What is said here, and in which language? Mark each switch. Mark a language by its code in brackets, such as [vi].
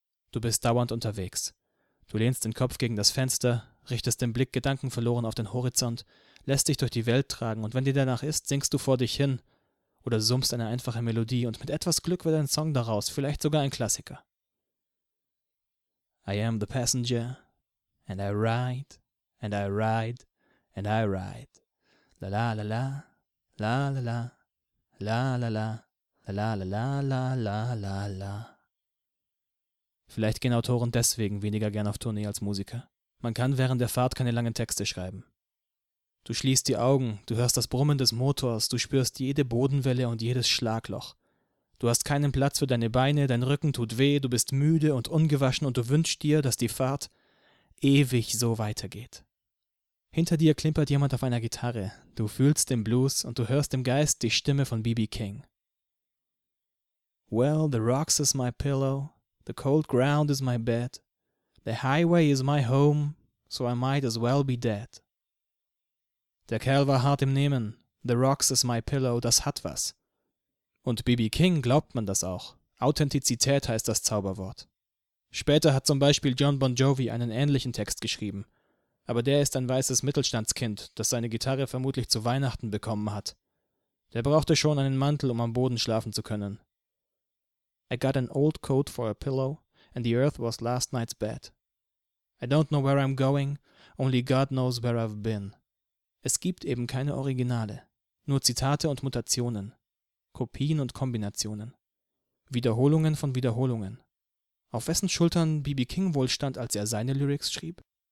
[de] Du bist dauernd unterwegs. Du lehnst den Kopf gegen das Fenster, richtest den Blick gedankenverloren auf den Horizont, lässt dich durch die Welt tragen und wenn dir danach ist, singst du vor dich hin oder summst eine einfache Melodie und mit etwas Glück wird ein Song daraus, vielleicht sogar ein Klassiker. [en] I am the passenger, and I ride, and I ride, and I ride. La la la la, la la la, la la la, la la la la la la la la. [de] Vielleicht gehen Autoren deswegen weniger gern auf Tournee als Musiker. Man kann während der Fahrt keine langen Texte schreiben. Du schließt die Augen, du hörst das Brummen des Motors, du spürst jede Bodenwelle und jedes Schlagloch. Du hast keinen Platz für deine Beine, dein Rücken tut weh, du bist müde und ungewaschen und du wünschst dir, dass die Fahrt ewig so weitergeht. Hinter dir klimpert jemand auf einer Gitarre, du fühlst den Blues und du hörst im Geist die Stimme von B.B. King. [en] Well, the rocks is my pillow, the cold ground is my bed, the highway is my home, so I might as well be dead. [de] Der Kerl war hart im Nehmen, [en] the rocks is my pillow, [de] das hat was. Und B.B. King glaubt man das auch. Authentizität heißt das Zauberwort. Später hat zum Beispiel John Bon Jovi einen ähnlichen Text geschrieben. Aber der ist ein weißes Mittelstandskind, das seine Gitarre vermutlich zu Weihnachten bekommen hat. Der brauchte schon einen Mantel, um am Boden schlafen zu können. [en] I got an old coat for a pillow, and the earth was last night's bed. I don't know where I'm going, only God knows where I've been. [de] Es gibt eben keine Originale, nur Zitate und Mutationen. Kopien und Kombinationen. Wiederholungen von Wiederholungen. Auf wessen Schultern B.B. King wohl stand, als er seine Lyrics schrieb?